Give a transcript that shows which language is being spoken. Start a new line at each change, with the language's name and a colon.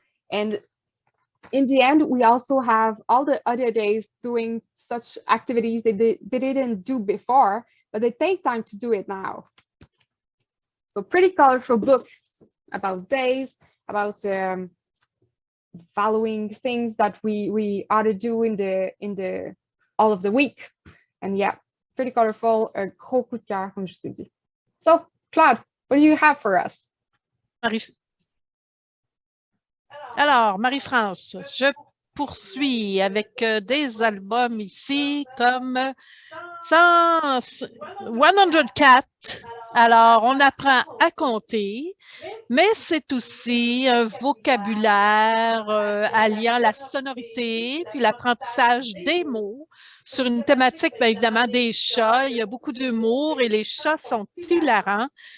English: And in the end, we also have all the other days doing such activities they didn't do before, but they take time to do it now. So pretty colorful book about days, about valuing things that we ought to do in the all of the week. And yeah, pretty colorful,
French: un gros coup de cœur, comme je vous ai dit.
English: So, Claude, what do you have for us?
French: Alors, Marie-France, je poursuis avec des albums ici comme 104. Alors, on apprend à compter, mais c'est aussi un vocabulaire alliant la sonorité puis l'apprentissage des mots sur une thématique, bien évidemment, des chats. Il y a beaucoup d'humour et les chats sont hilarants.